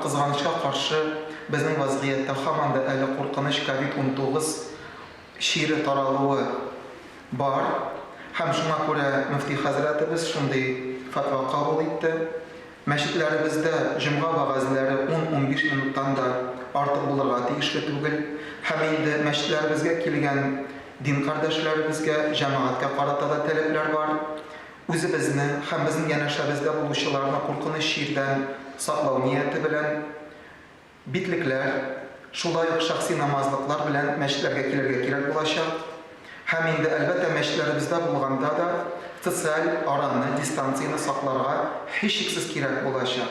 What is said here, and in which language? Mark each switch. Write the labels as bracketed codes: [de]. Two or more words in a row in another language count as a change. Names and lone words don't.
[tt] Кызганычка каршы безнең вазгыятьтә һаман да әле куркыныч COVID-19 шире таралуы бар. Һәм шуңа күрә мөфти хәзрәтебез шундый фатва кабул итте. Мәчетләребездә җомга вагазлары 10-15 минуттан да артык булырга тиешле түгел. Һәм инде мәчетләребезгә килгән din kardeşlerimizge, cemaatke karata da talepler var. Үзебезне һәм безнең янәшәбездә булучыларны куркыныч ширдән саклау нияте белән битлекләр, шулай ук шәхси намазлыклар белән мәчетләргә килергә кирәк булачак. Һәм инде әлбәттә мәчетләребездә булганда да социаль араны, дистанцияны сакларга һичшиксез кирәк булачак.